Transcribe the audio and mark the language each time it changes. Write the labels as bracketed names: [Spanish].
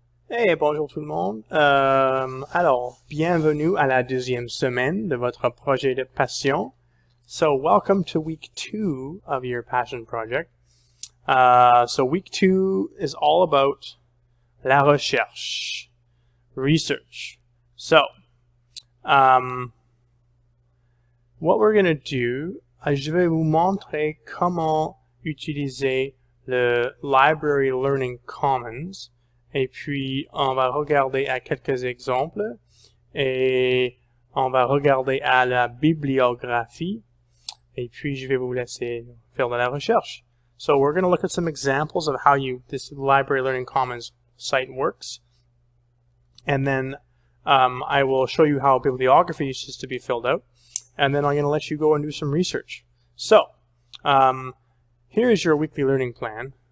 [French] Hey, bonjour tout le monde. Alors, bienvenue à la deuxième semaine de votre projet de passion. [English] So, welcome to week 2 of your passion project. So week 2 is all about la recherche, research. So, what we're going to do, [French] je vais vous montrer comment utiliser le Library Learning Commons. Et puis, on va regarder à quelques exemples et on va regarder à la bibliographie. Et puis, je vais vous laisser faire de la recherche. [English] So, we're going to look at some examples of how this Library Learning Commons site works. And then I will show you how bibliography is to be filled out. And then I'm going to let you go and do some research. So, here is your weekly learning plan.